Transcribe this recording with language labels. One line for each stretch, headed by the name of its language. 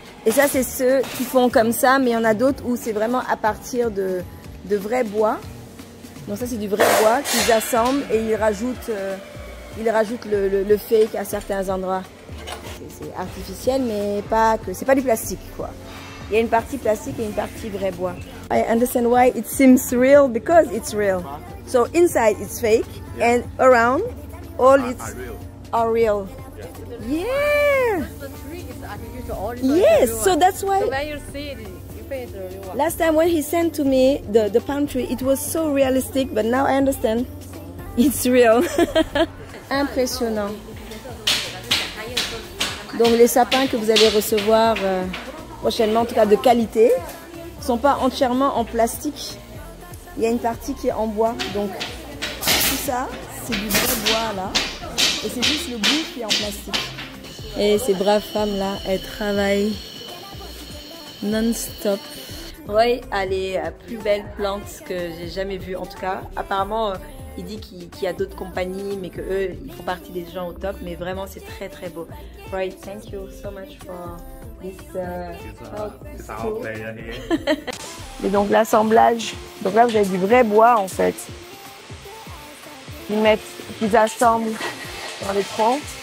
French: Et ça, c'est ceux qui font comme ça, mais il y en a d'autres où c'est vraiment à partir de vrais bois. Donc ça, c'est du vrai bois qu'ils assemblent et ils rajoutent le fake à certains endroits. C'est artificiel, mais pas que. C'est pas du plastique, quoi. Il y a une partie plastique et une partie vrai bois.
English: I understand why it seems real because it's real. So inside it's fake and around all it's are real. Yeah. The tree is artificial. Yes, so that's why. So when you see it, you think it's the real one. Last time when he sent to me the palm tree, it was so realistic, but now I understand it's real.
French: Impressionnant. Donc les sapins que vous allez recevoir prochainement, en tout cas de qualité, ne sont pas entièrement en plastique. Il y a une partie qui est en bois. Donc tout ça, c'est du vrai bois là. Et c'est juste le bout qui est en plastique. Et ces braves femmes-là, elles travaillent non-stop. Roy a les plus belles plantes que j'ai jamais vues. En tout cas, apparemment, il dit qu'il y a d'autres compagnies, mais qu'eux, ils font partie des gens au top. Mais vraiment, c'est très très beau.
English: Roy, thank you so much for this It's our player here.
French: Et donc l'assemblage. Donc là, vous avez du vrai bois en fait. Ils assemblent dans les troncs.